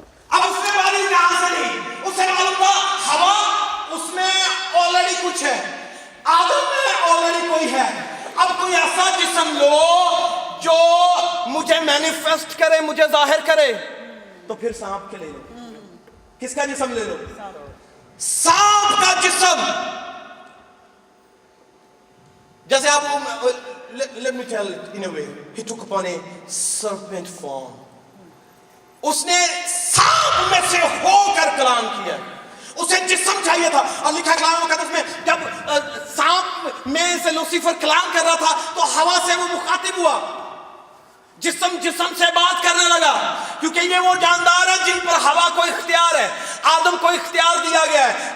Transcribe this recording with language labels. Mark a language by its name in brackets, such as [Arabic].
[Urdu] اب اس میں باڈی کہاں سے نہیں؟ اسے معلوم تھا ہوا اس میں آلریڈی کچھ ہے, آدم میں آلریڈی کوئی ہے. اب کوئی ایسا جسم لو جو مجھے مینیفیسٹ کرے, مجھے ظاہر کرے. تو پھر سانپ کے لے لو. کس کا جسم لے لو؟ سانپ کا جسم. جیسے آپ [English] let me tell it in a way, he took upon a serpent form. [Urdu] اس نے سانپ میں سے ہو کر کلام کیا. اسے جسم چاہیے تھا. اور لکھا کلام مقدس میں جب سانپ میں سے لوسیفر کلام کر رہا تھا تو ہوا سے وہ مخاطب ہوا, جسم سے بات کرنے لگا, کیونکہ یہ وہ جاندار ہے جن پر ہوا کو اختیار ہے, آدم کو اختیار دیا گیا ہے.